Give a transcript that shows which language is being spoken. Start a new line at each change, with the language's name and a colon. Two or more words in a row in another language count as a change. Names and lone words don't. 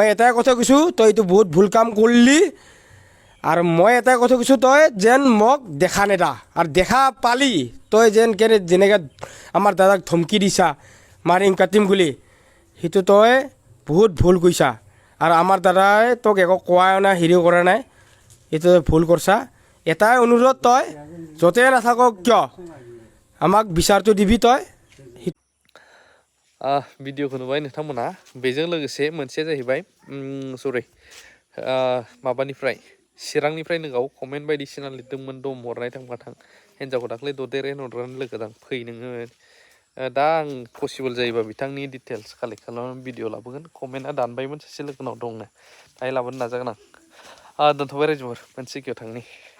Assamese: এটাই কথা কৈছোঁ তই এইটো বহুত ভুল কাম কৰিলি আৰু মই এটাই কথা কৈছোঁ তই যেন মোক দেখা নেদা আৰু দেখা পালি তই যেন যেনেকৈ আমাৰ দাদাক ধমকি দিছা মাৰিম কাটিম বুলি সেইটো তই বহুত ভুল কৈছা আৰু আমাৰ দাদাই তোক একো কোৱাও নাই হেৰিও কৰা নাই এইটো ভুল কৰিছা এটাই অনুৰোধ তই য'তে নাথাকক কিয় আমাক বিচাৰটো দিবি তই
Bodo: भिडिअखौ नुबाय नोंथांमोना बेजों लोगोसे मोनसेया जाहैबाय सरि माबानिफ्राय चिरांनिफ्रायनो गाव कमेन्ट बायदिसिना लिरदोंमोन दम हरनाय थांबा थां हिन्जावखौ दाख्लै ददेरे नद्रानो लोगोदां फै नोङो दा आं पसिबोल जायोबा बिथांनि
English: details collect
Bodo: खालामनानै भिडिअ लाबोगोन कमेन्टआ दानबायमोन सासे लोगोनाव दंनो दाहाय लाबोनो नाजागोन आं दोनथ'बाय रायजोफोर मोनसे जायगायाव थांनि